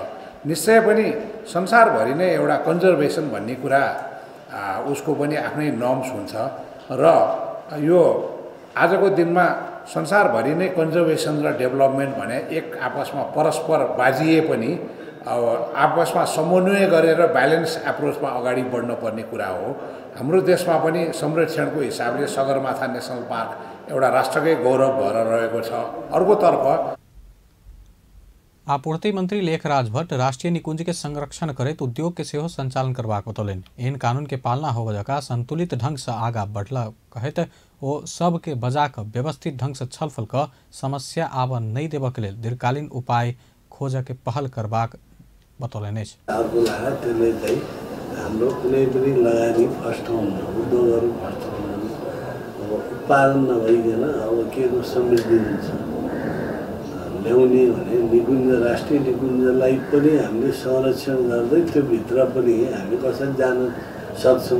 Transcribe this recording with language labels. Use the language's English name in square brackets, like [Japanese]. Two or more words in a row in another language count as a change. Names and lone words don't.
[Nepali] निश्चय पनि संसारभरि नै एउटा कन्जर्भेसन भन्ने कुरा उसको पनि आफ्नै नर्म्स हुन्छ र यो आजको दिनमा संसारभरि नै कन्जर्भेसन र डेभलपमेन्ट भने एक आपसमा परस्पर बाजिए पनि अब आपसमा समन्वय गरेर [English] balance approachमा [Nepali] अगाडि बढ्नुपर्ने कुरा हो। हाम्रो देशमा पनि संरक्षणको हिसाबले सगरमाथा नेसनल पार्क एउटा राष्ट्रकै गौरव भएर रहेको छ। अर्कोतर्फ [Maithili] आपूर्ति मंत्री लेखराज भट्ट राष्ट्रीय निकुंज के संरक्षण करत उद्योग के सेहो संचालन करबाक बतौलनि। इन कानून के पालना होबय का संतुलित ढंग से आगा बढ़ला कहत ओ सब के बजा क व्यवस्थित ढंग से छलफल क समस्या आब नहीं देबऽ के लेल दीर्घकालीन उपाय खोज के पहल करबाक बतौलनि। [Nepali] हाम्रो कुनै पनि लगानी फर्स्ट हुन्न, उद्योगहरू फर्स्ट हुन्न, अब उत्पादन नभइकन अब के को समृद्धि हुन्छ ल्याउने भने निकुञ्ज राष्ट्रिय निकुञ्जलाई पनि हामीले संरक्षण गर्दै त्यो भित्र पनि हामी कसरी जान सक्छौँ।